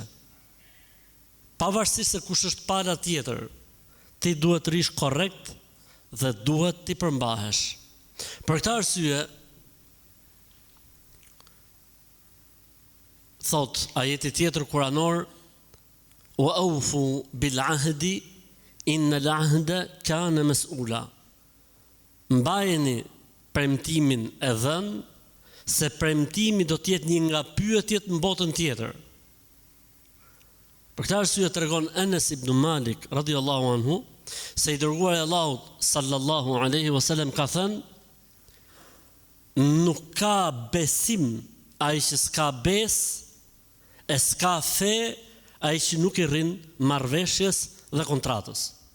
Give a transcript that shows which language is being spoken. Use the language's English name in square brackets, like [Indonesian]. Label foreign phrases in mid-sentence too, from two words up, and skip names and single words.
[Albanian] Pavarësisht se kush është pala tjetër, ti duhet të rish korrekt dhe duhet t'i përmbahesh. Për këtë arsye, thot ajeti tjetër kuranor, [Arabic] وأوفوا بالعهد إن العهد كان مسؤولا. [Albanian] Mbajeni premtimin e dhënë, se premtimi do të jetë një nga pyetjet në botën tjetër. Për këtë arsye tregon Anas ibn Malik [Arabic] رضي الله عنه [Albanian] se i dërguari i Allahut [Arabic] صلى الله عليه وسلم [Albanian] ka thënë: nuk ka besim ai që s'ka besë, e s'ka fe ai që nuk i rrin marrëveshjes dhe kontratës.